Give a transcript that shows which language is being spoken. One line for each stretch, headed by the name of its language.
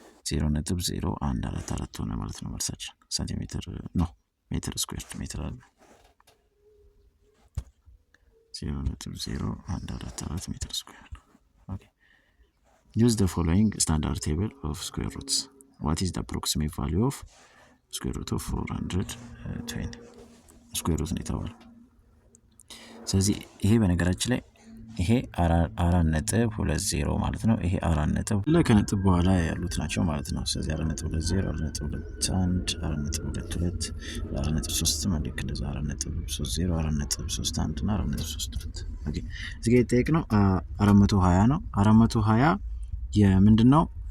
Amharic: 0.0144 ሆነ ማለት ነው መልሳችን። ሴንቲሜትር ነው ሜትር ስኩዌር ሜትር አለ 0.0144 ሜትር ስኩዌር። ኦኬ
English: use the following standard table of square roots. What is the approximate value of square root of 420?
Amharic: square root ነው የተባለው። ስለዚህ ይሄ በነገራችን ላይ ይሄ 4.20 ማለት ነው። ይሄ 4 ከነጥብ በኋላ ያሉት ናቸው ማለት ነው። ስለዚህ 4.20 4.21 4.22 4.3 ማለት እንደዛ 4.30 4.31 እና 4.32 ኦኬ። እዚህ ጋር የተጠየቅነው 420 ነው። 420 የምንድነው?